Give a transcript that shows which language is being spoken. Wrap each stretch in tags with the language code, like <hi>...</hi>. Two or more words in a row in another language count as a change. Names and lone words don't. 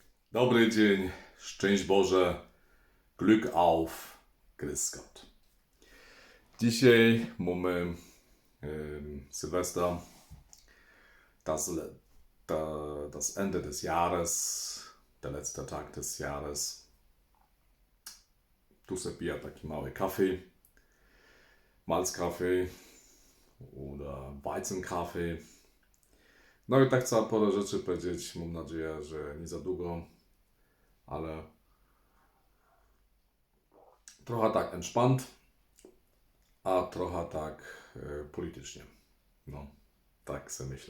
<pl>Dobry dzień, szczęść Boże,</pl> <de>Glück auf, Grüß Gott.</de> <pl>Dzisiaj mamy Silvester,</pl> <de>das Ende des Jahres, der letzte Tag des Jahres.</de> <pl>Tu se pija taki mały kaffee,</pl> <de>Malzkaffee oder Weizenkaffee.</de> <pl>No i tak cała pora rzeczy powiedzieć, mam nadzieję, że nie za długo, ale trochę tak entspannt, a trochę tak politycznie. No, tak sobie myślę.</pl>